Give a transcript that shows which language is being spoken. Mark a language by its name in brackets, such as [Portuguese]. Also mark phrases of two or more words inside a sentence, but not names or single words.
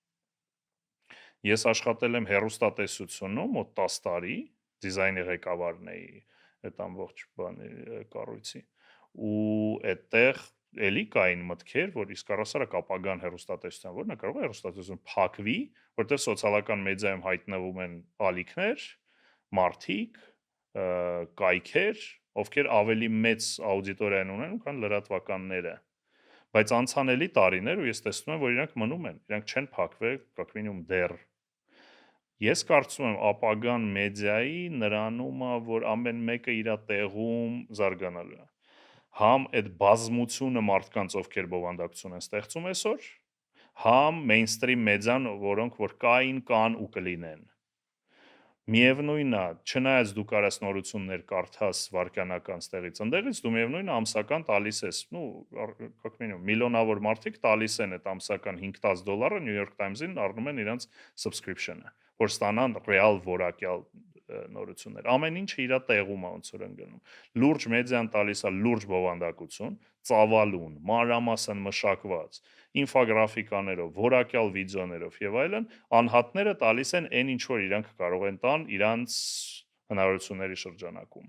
[Armenian] Ես աշխատել եմ հեռուստատեսությունում մոտ 10 տարի, դիզայնի ղեկավարն էի այդ ամբողջ բանի կառույցի, ու այդտեղ էլի կային մտքեր, որ իսկ առասարակ ապագան հեռուստատեսության, որն է կարող է հեռուստատեսություն փակվի, որտեղ սոցիալական մեդիայում հայտնվում են ալիքներ, մարդիկ, կայքեր, ովքեր ավելի մեծ աուդիտորիա ունեն, քան լրատվականները։ Բայց անցանելի տարիներ ու ես տեսնում եմ, որ իրանք մնում են, իրանք չեն փակվել, [Russian] как минимум դեռ։ [Armenian] Ես կարծում եմ ապագան մեդիայի նրանում է, որ ամեն մեկը իր տեղում զարգանալու է։ Համ այդ բազմությունը մարդկանց, ովքեր բովանդակություն են ստեղծում այսօր, համ mainstream մեդիան, որոնք որ կան ու կլինեն։ Միևնույնն է, չնայած դու կարաս նորություններ կարդաս վարքյանական ստեղից ընդեղից, դու միևնույնն է ամսական տալիս ես, [Russian] как минимум [Armenian] միլիոնավոր մարդիկ տալիս են այդ ամսական $5-10 New York Times-ին առնում են իրենց subscription-ը, որ ստանան ռեալ որակյալ նորություններ։ Ամեն ինչը իր տեղում է ոնց որ ընկնում։ Լուրջ մեդիան տալիս է լուրջ բովանդակություն, ծավալուն, մանրամասն մշակված, ինֆոգրաֆիկաներով, որակյալ վիդեոներով եւ այլն, անհատները տալիս են այն ինչ որ իրանք կարող են տան իրանց հնարավորությունների շրջանակում։